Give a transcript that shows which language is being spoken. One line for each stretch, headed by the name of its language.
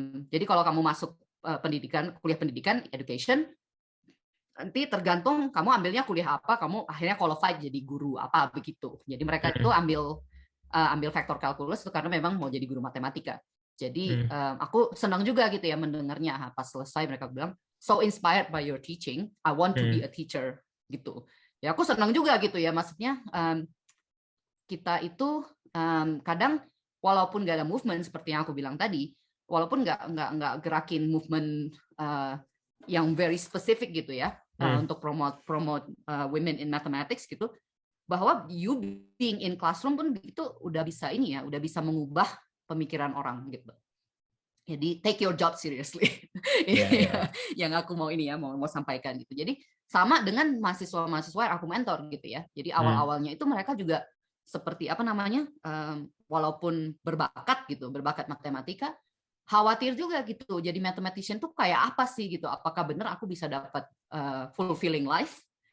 Indonesian: Jadi kalau kamu masuk kuliah pendidikan education, nanti tergantung kamu ambilnya kuliah apa, kamu akhirnya qualified jadi guru apa begitu. Jadi mereka itu ambil vektor kalkulus itu karena memang mau jadi guru matematika. Jadi aku senang juga gitu ya mendengarnya. Pas selesai mereka bilang,
English: so inspired by your teaching, I want to be a teacher gitu.
Indonesian: Ya aku senang juga gitu ya, maksudnya kita itu kadang walaupun nggak ada movement seperti yang aku bilang tadi, walaupun nggak gerakin movement yang
English: very specific
Indonesian: gitu ya untuk
English: promote women in mathematics
Indonesian: gitu, bahwa
English: you being in classroom
Indonesian: pun itu udah bisa udah bisa mengubah pemikiran orang gitu. Jadi
English: take your job seriously.
Indonesian: Yang aku mau mau sampaikan gitu. Jadi sama dengan mahasiswa-mahasiswa yang aku mentor gitu ya. Jadi awal-awalnya itu mereka juga seperti walaupun berbakat matematika, khawatir juga gitu. Jadi mathematician tuh kayak apa sih gitu? Apakah benar aku bisa dapat
English: fulfilling life?